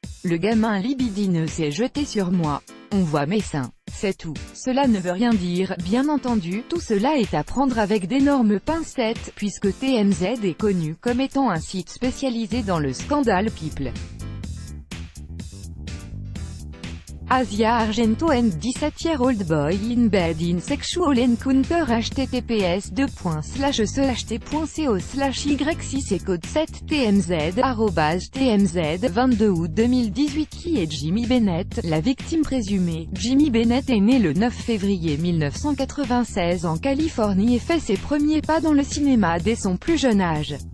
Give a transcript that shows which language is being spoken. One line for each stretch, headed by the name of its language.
French: Le gamin libidineux s'est jeté sur moi. On voit mes seins. C'est tout. Cela ne veut rien dire, bien entendu, tout cela est à prendre avec d'énormes pincettes, puisque TMZ est connu comme étant un site spécialisé dans le scandale People.
English: Asia Argento and 17-year-old boy in bed in sexual encounter.
French: https://t.co/y6 et code 7 TMZ @TMZ 22 août 2018. Qui est Jimmy Bennett? La victime présumée. Jimmy Bennett est né le 9 février 1996 en Californie et fait ses premiers pas dans le cinéma dès son plus jeune âge.